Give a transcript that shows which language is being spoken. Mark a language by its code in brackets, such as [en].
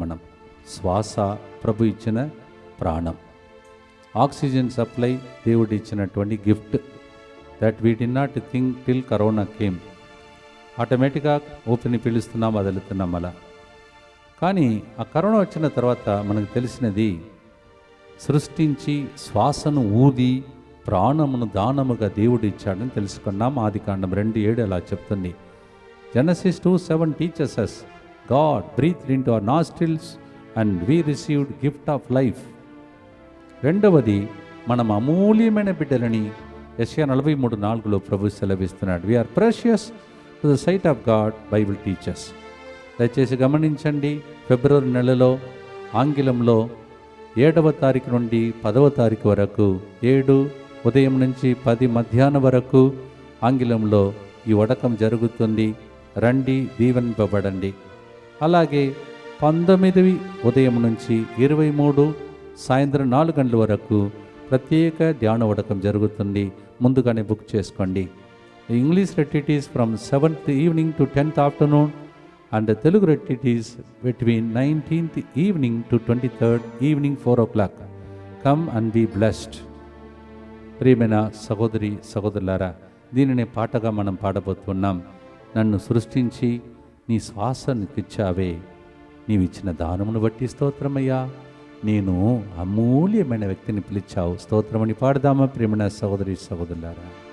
[te] మనం శ్వాస ప్రభు ఇచ్చిన ప్రాణం, ఆక్సిజన్ సప్లై దేవుడు ఇచ్చినటువంటి gift, [en] That we did not think till corona came. [te] ఆటోమేటిక్గా ఓపెన్ పిలుస్తున్నాం, వదులుతున్నాం అలా. కానీ ఆ కరోనా వచ్చిన తర్వాత మనకు తెలిసినది, సృష్టించి శ్వాసను ఊది ప్రాణమును దానముగా దేవుడు ఇచ్చాడని తెలుసుకున్నాం. ఆదికాండం 2:7 అలా చెప్తుంది. [en] Genesis 2:7 teaches us God breathed into our nostrils and we received gift of life. [te] రెండవది, మనం అమూల్యమైన బిడ్డలని యెషయా 43:4 ప్రభు సెలవిస్తున్నాడు. [en] We are precious to the sight of God, Bible teaches. [te] దయచేసి గమనించండి, ఫిబ్రవరి నెలలో ఆంగ్లంలో 7వ తారీఖు నుండి 10వ తారీఖు వరకు 7 ఉదయం నుంచి 10 మధ్యాహ్నం వరకు ఆంగ్లంలో ఈ వడకం జరుగుతుంది. రండి, దీవెనింపబడండి. అలాగే 19 ఉదయం నుంచి 23 సాయంత్రం 4 గంటల వరకు ప్రత్యేక ధ్యాన వడకం జరుగుతుంది. ముందుగానే బుక్ చేసుకోండి. [en] English retreat is from 7th evening to 10th afternoon and the Telugu retreat is between 19th evening to 23rd evening 4 o'clock. Come and be blessed. [te] ప్రియమైన సహోదరి సహోదరులారా, దీనిని పాటగా మనం పాడబోతున్నాం. నన్ను సృష్టించి నీ శ్వాసనిచ్చావే, నీవిచ్చిన దానమును బట్టి స్తోత్రమయ్యా, నేను అమూల్యమైన వ్యక్తిని పిలిచావు, స్తోత్రమని పాడదామా ప్రియమైన సహోదరి సహోదరులారా.